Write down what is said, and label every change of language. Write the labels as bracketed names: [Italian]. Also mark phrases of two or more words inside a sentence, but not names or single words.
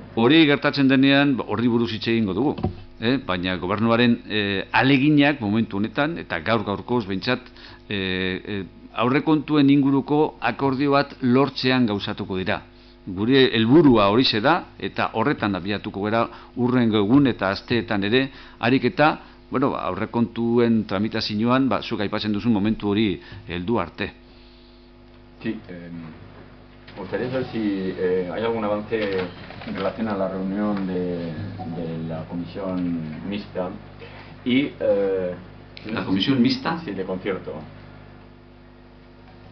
[Basque] Hori gertatzen denean horri buruz hitz egingo dugu. Baina gobernuaren aleginak momentu honetan, eta gaur-gaurkoz behintzat, aurrekontuen inguruko akordio bat lortzean gauzatuko dira. Gure helburua horixe da, eta horretan abiatuko gara hurrengo egun eta asteetan ere, harik eta aurrekontuen tramitazioan, zuk aipatzen duzun momentu hori heldu arte. [Spanish] Sí, me gustaría saber si hay algún avance en relación a la reunión de la comisión mixta y... ¿La comisión mixta? Sí, de concierto.